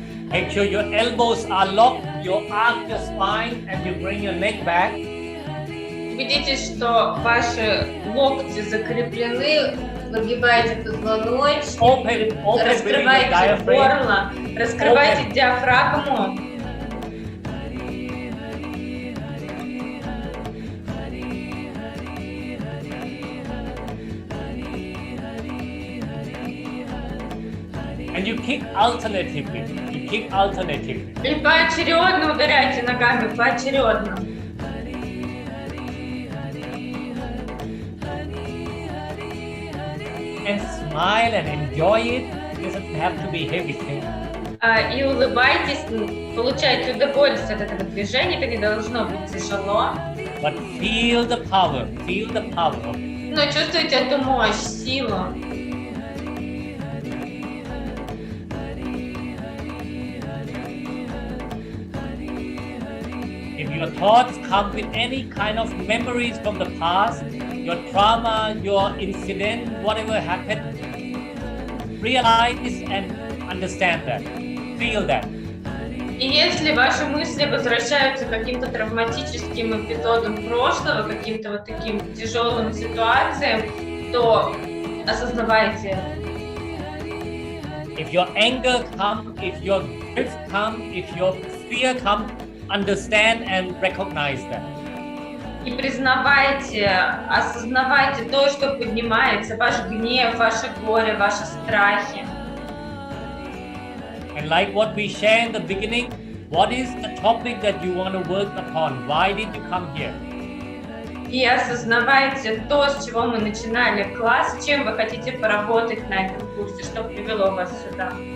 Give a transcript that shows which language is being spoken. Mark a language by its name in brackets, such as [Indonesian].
[English] Make sure your elbows are locked, you arch your spine, and you bring your neck back. [Russian] Убедитесь, что ваши локти закреплены, выгибайте позвоночник, раскрывайте горло, раскрывайте диафрагму. [English] And you kick alternatively. [Russian] И поочередно ударяйте ногами, поочередно. [English] And smile and enjoy it. It doesn't have to be heavy thing. [Russian] И улыбайтесь, получайте удовольствие от этого движения, это не должно быть тяжело. [English] But feel the power. [Russian] Но чувствуйте эту мощь, силу. [English] If your thoughts come with any kind of memories from the past, your trauma, your incident, whatever happened, realize and understand that. Feel that. [Russian] И если ваши мысли возвращаются к каким-то травматическим эпизодам прошлого, каким-то вот таким тяжелым ситуациям, то осознавайте это. [English] If your anger comes, if your grief comes, if your fear comes, understand and recognize that. [Russian] И признавайте, осознавайте то, что поднимается, ваш гнев, ваше горе, ваши страхи. [English] And like what we shared in the beginning, what is the topic that you want to work upon? Why did you come here? [Russian] И осознавайте то, с чего мы начинали класс, чем вы хотите поработать на этом курсе, что привело вас сюда.